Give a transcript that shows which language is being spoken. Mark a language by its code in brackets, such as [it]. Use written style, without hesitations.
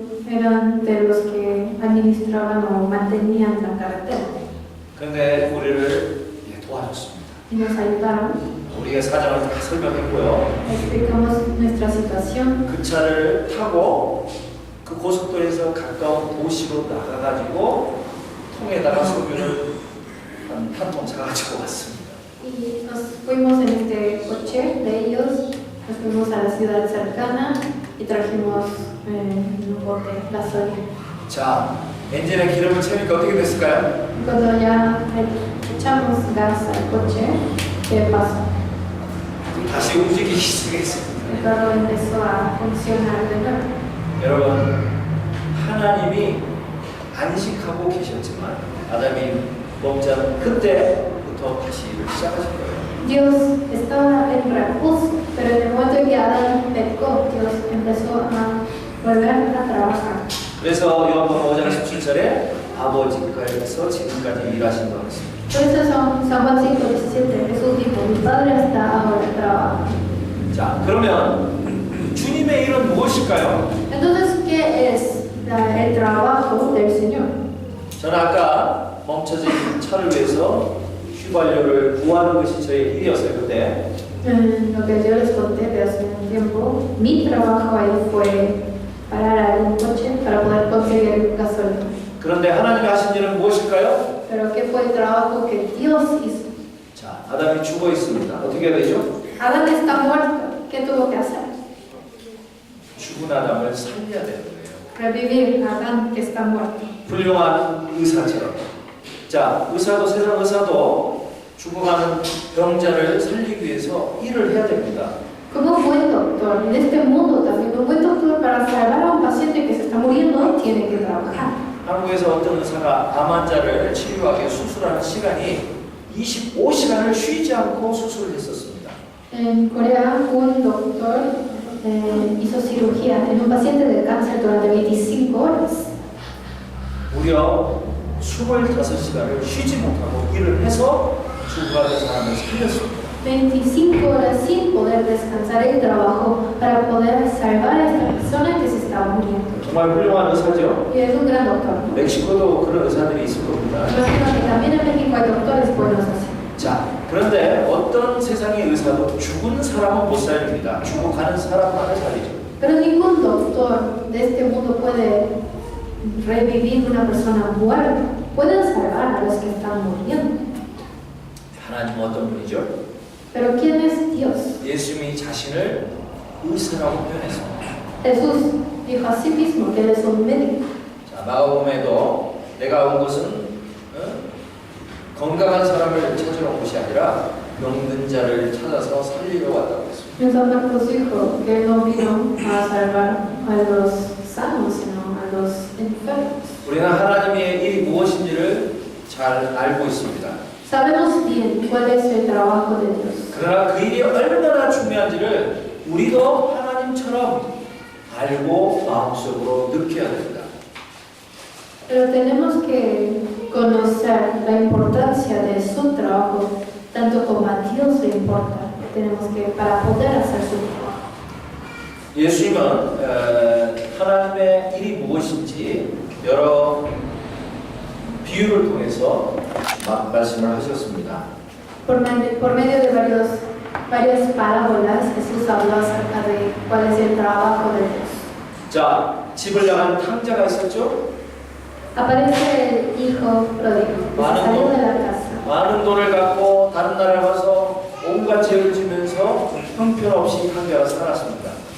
[es] Eran de los que administraban o mantenían la carretera. [ko] 그런데 우리를 도와줬습니다. [es] Y nos ayudaron. [ko] 우리가 사정을 다 설명했고요. [es] Explicamos nuestra situación. [ko] 그 차를 타고 그 고속도로에서 가까운 도시로 나가가지고 통에다가 석유를 한 통 사가지고 왔습니다. [es] Y nos fuimos en este coche de ellos, nos fuimos a la ciudad cercana y trajimos un bote de gasolina. [ko] 자, 엔진에 기름을 채우니까 어떻게 됐을까요? [es] Cuando ya echamos gas al coche, ¿qué pasó? [ko] 다시 움직이기 시작했습니다. [es] El carro empezó a funcionar de nuevo. [ko] 여러분, 하나님이 안식하고 계셨지만 아담이 먹지 않은 그때부터 다시 일을 시작하신 거예요. [es] Dios estaba en reposo, pero en el momento en que Adán pecó, Dios empezó a volver a trabajar. [ko] 그래서 요한복음 5장 17절에 아버지께서 지금까지 일하신다고 했습니다. [es] Por eso San Juan 5:17, Jesús dijo, mi Padre hasta ahora trabaja. [ko] 자, 그러면 주님의 일은 무엇일까요? [es] Entonces, ¿qué es el trabajo del Señor? [ko] 저는 아까 멈춰진 차를 위해서 휘발유를 구하는 것이 저의 일이었어요. 그때 [es] Lo que yo les conté de hace un tiempo, mi trabajo ahí fue parar algún coche para poder conseguir gasolina. [ko] 그런데 하나님이 하신 일은 무엇일까요? [es] Pero ¿qué fue el trabajo que Dios hizo? [ko] 자, 아담이 죽어 있습니다. 어떻게 해야 되죠? [es] Adán está muerto. ¿Qué tuvo que hacer? [ko] 죽은 아담을 살려야 되는 거예요. [es] Revivir a Adán que está muerto. [ko] 훌륭한 의사처럼. 자, 세상 의사도 죽어가는 병자를 살리기 위해서 일을 해야 됩니다. [es] Como un buen doctor, en este mundo también, un buen doctor para salvar a un paciente que se está muriendo tiene que trabajar. [ko] 한국에서 어떤 의사가 암 환자를 치료하기 수술하는 시간이 25시간을 쉬지 않고 수술을 했었습니다. [es] En Corea, un doctor hizo cirugía en un paciente de cáncer durante 25 horas. [ko] 무려 25시간을 쉬지 못하고 일을 해서 죽어가는 사람을 살렸습니다. [es] 25 horas sin poder descansar el trabajo para poder salvar a esta persona que se estaba muriendo. [ko] 정말 훌륭한 의사죠. [es] Y es un gran doctor. [ko] 멕시코도 그런 의사들이 있을 겁니다. [es] Imagino que también en México hay doctores buenos así. [ko] 자, 그런데 어떤 세상의 의사도 죽은 사람은 못 살립니다. 죽어가는 사람만을 살리죠. [es] Pero ningún doctor de este mundo puede revivir una persona muerta. Pueden salvar a los que están muriendo. [ko] 하나님은 어떤 분이죠? [es] Pero ¿quién es Dios? [ko] 예수님이 자신을 의사라고 표현했습니다. [es] Jesús dijo a sí mismo que él es un médico. [ko] 자, 마가복음에도 내가 온 것은 건강한 사람을 찾으러 온 것이 아니라 병든 자를 찾아서 살리러 왔다고 했습니다. [es] En San Marcos dijo que él no vino a salvar a los sanos, sino a los enfermos. [ko] 우리는 하나님의 일이 무엇인지를 잘 알고 있습니다. [es] Sabemos bien cuál es el trabajo de Dios. [ko] 그러나 그 일이 얼마나 중요한지를 우리도 하나님처럼 알고 마음속으로 느껴야 됩니다. [es] Pero tenemos que conocer la importancia de su trabajo, tanto como a Dios le importa. Tenemos que, para poder hacer su trabajo. [ko] 예수님은 하나님의 일이 무엇인지 여러 비유를 통해서 말씀을 하셨습니다. [es] Por medio de varias parábolas, Jesús habló acerca de cuál es el trabajo de Dios. [ko] 자, 집을 향한 탕자가 있었죠? [es] Aparece el hijo pródigo, que salió de la casa. [ko] 많은 돈을 갖고 다른 나라에 가서 온갖 죄를 지면서 형편없이 한계가 살았습니다.